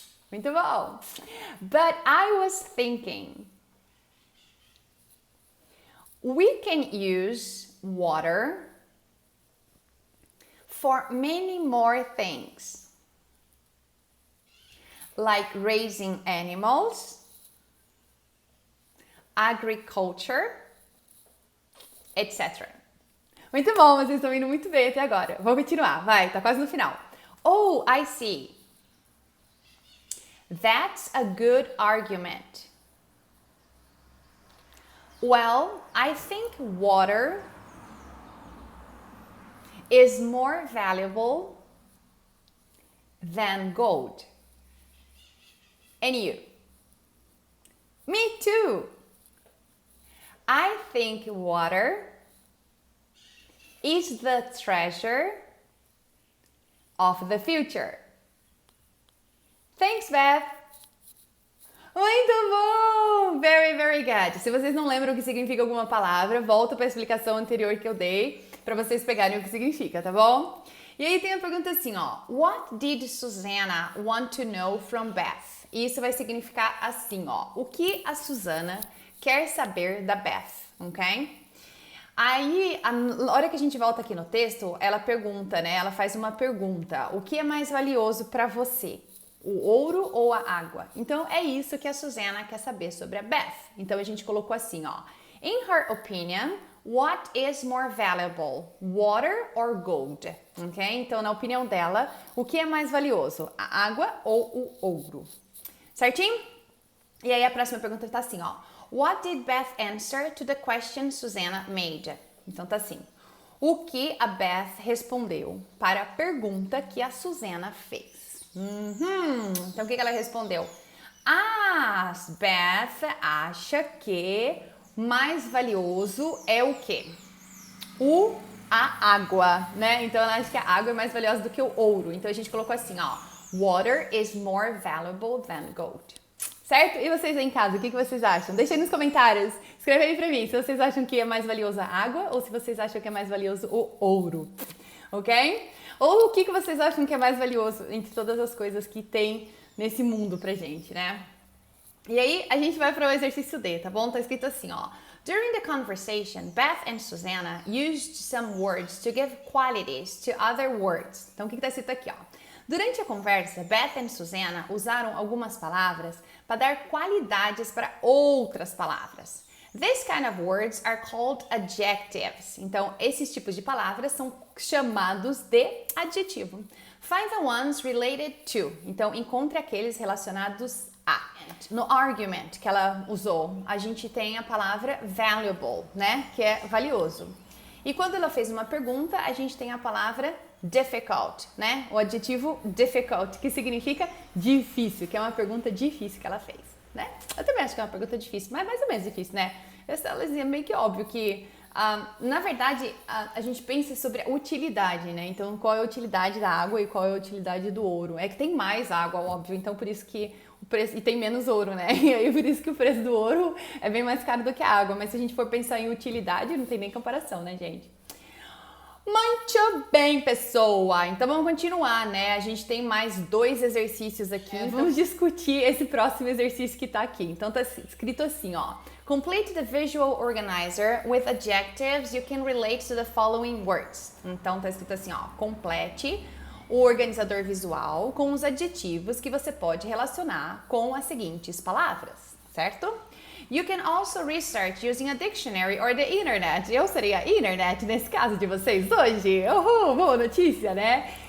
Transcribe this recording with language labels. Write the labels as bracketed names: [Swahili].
[Portuguese] Muito bom. [English] But I was thinking, we can use water for many more things, like raising animals, agriculture, etc. [Portuguese] Muito bom, vocês estão indo muito bem até agora. Vou continuar, vai, tá quase no final. [English] Oh, I see. That's a good argument. Well, I think water is more valuable than gold. And you? Me too. I think water is the treasure of the future. Thanks, Beth. [Portuguese] Muito bom! [English] Very, very good. [Portuguese] Se vocês não lembram o que significa alguma palavra, volta para a explicação anterior que eu dei para vocês pegarem o que significa, tá bom? E aí tem a pergunta assim, ó. [English] What did Susanna want to know from Beth? [Portuguese] E isso vai significar assim, ó. O que a Susana quer saber da Beth, ok? Aí, na hora que a gente volta aqui no texto, ela pergunta, né? Ela faz uma pergunta. O que é mais valioso para você? O ouro ou a água? Então, é isso que a Susana quer saber sobre a Beth. Então, a gente colocou assim, ó. [English] In her opinion, what is more valuable? Water or gold? Ok? [Portuguese] Então, na opinião dela, o que é mais valioso? A água ou o ouro? Certinho? E aí, a próxima pergunta tá assim, ó. What did Beth answer to the question Susanna made? Então, tá assim. O que a Beth respondeu para a pergunta que a Susana fez? Então, o que ela respondeu? A Beth acha que mais valioso é o quê? A água, né? Então, ela acha que a água é mais valiosa do que o ouro. Então, a gente colocou assim, ó. [English] Water is more valuable than gold. [Portuguese] Certo? E vocês aí em casa, o que vocês acham? Deixa aí nos comentários. Escreve aí pra mim se vocês acham que é mais valioso a água ou se vocês acham que é mais valioso o ouro. Ok? Ou o que vocês acham que é mais valioso entre todas as coisas que tem nesse mundo pra gente, né? E aí, a gente vai para o exercício D, tá bom? Tá escrito assim, ó. [English] During the conversation, Beth and Susanna used some words to give qualities to other words. [Portuguese] Então, o que tá escrito aqui, ó? Durante a conversa, Beth e Susanna usaram algumas palavras para dar qualidades para outras palavras. [English] This kind of words are called adjectives. [Portuguese] Então, esses tipos de palavras são chamados de adjetivo. [English] Find the ones related to. [Portuguese] Então, encontre aqueles relacionados a. No argument que ela usou, a gente tem a palavra valuable, né? Que é valioso. E quando ela fez uma pergunta, a gente tem a palavra difficult, né? O adjetivo difficult, que significa difícil, que é uma pergunta difícil que ela fez, né? Eu também acho que é uma pergunta difícil, mas mais ou menos difícil, né? É meio que óbvio que, na verdade, a gente pensa sobre a utilidade, né? Então, qual é a utilidade da água e qual é a utilidade do ouro? É que tem mais água, óbvio, então por isso que o preço, e tem menos ouro, né? E aí por isso que o preço do ouro é bem mais caro do que a água, mas se a gente for pensar em utilidade, não tem nem comparação, né, gente? Muito bem, pessoa! Então vamos continuar, né? A gente tem mais 2 exercícios aqui. Vamos discutir esse próximo exercício que tá aqui. Então tá escrito assim, ó. [English] Complete the visual organizer with adjectives you can relate to the following words. [Portuguese] Então tá escrito assim, ó. Complete o organizador visual com os adjetivos que você pode relacionar com as seguintes palavras, certo? [English] You can also research using a dictionary or the internet. [Portuguese] Eu seria a internet nesse caso de vocês hoje. Uhul, boa notícia, né?